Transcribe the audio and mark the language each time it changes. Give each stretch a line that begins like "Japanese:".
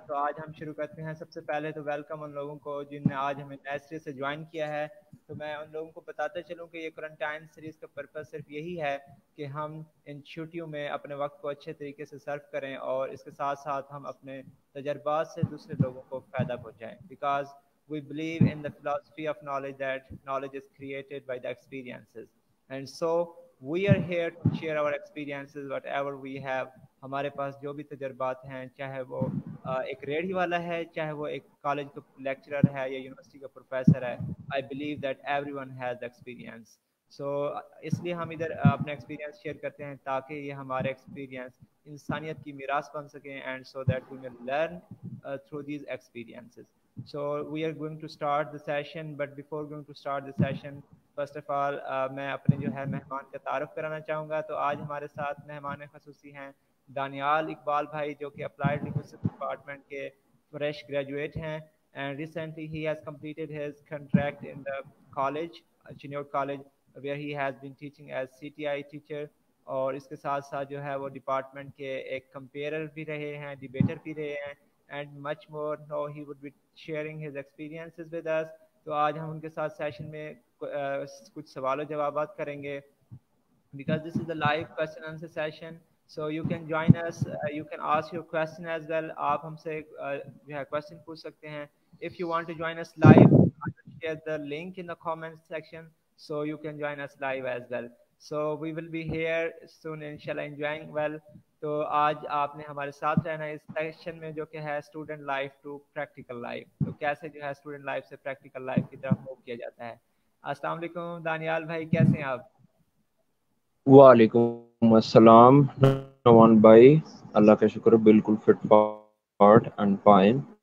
Hindi: तो आज हम शुरू करते हैं। सबसे पहले तो वेलकम उन लोगों को जिनने आज हमें नए सिरे से ज्वाइन किया है। तो मैं उन लोगों को बताते चलूँ कि ये क्वारंटाइन सीरीज़ का पर्पस सिर्फ यही है कि हम इन छुट्टियों में अपने वक्त को अच्छे तरीके से सर्व करें और इसके साथ साथ हम अपने तजर्बात से दूसरे लोगों को फ़ायदा पहुँचाएँ।
English: Because we believe in the philosophy of knowledge that knowledge is created by the experiences, and so we are here to share our experiences whatever we have।
Hindi: हमारे पास जो भी तजर्बात हैं, चाहे वो एक रेडी वाला है, चाहे वो एक कॉलेज का लेक्चरर है या यूनिवर्सिटी का प्रोफेसर है।
English: I believe that everyone has experience.
Hindi: सो इसलिए हम इधर अपने एक्सपीरियंस शेयर करते हैं ताकि ये हमारे एक्सपीरियंस इंसानियत की मीरास बन सकें,
English: And so that we may learn through these experiences. So we are going to start the session, but before going to start the session, first of all
Hindi: मैं अपने जो है मेहमान का तारुफ कराना चाहूँगा। तो आज हमारे साथ मेहमान खसूसी हैं दानियाल इकबाल भाई, जो कि अप्लाइड लिंग्विस्टिक्स डिपार्टमेंट के फ्रेश ग्रेजुएट हैं,
English: and recently he has completed his contract in the college, Chinod College, where he has been teaching as CTI teacher।
Hindi: और इसके साथ साथ जो है वो डिपार्टमेंट के एक कंपेयर भी रहे हैं, डिबेटर भी रहे हैं,
English: and much more. Now he would be sharing his experiences with us।
Hindi: तो आज हम उनके साथ सेशन में कुछ सवाल जवाबात करेंगे,
English: because this is the live question answer session, so you can join us, you can ask your question as well।
Hindi: आप हमसे जो है क्वेश्चन पूछ सकते हैं।
English: if you want to join us live, I will share the link in the comment section, so you can join us live as well। so we will be here soon inshallah, enjoying well।
Hindi: तो आज आपने हमारे साथ रहना है इस session में, जो कि है student life to practical life. तो कैसे जो है स्टूडेंट लाइफ से प्रैक्टिकल लाइफ की तरफ मूव किया जाता है। अस्सलाम वालेकुम दानियाल भाई, कैसे हैं आप? वालेकुम अस्सलाम नवान भाई, अल्लाह का शुक्र, बिल्कुल फिट फाट एंड फाइन।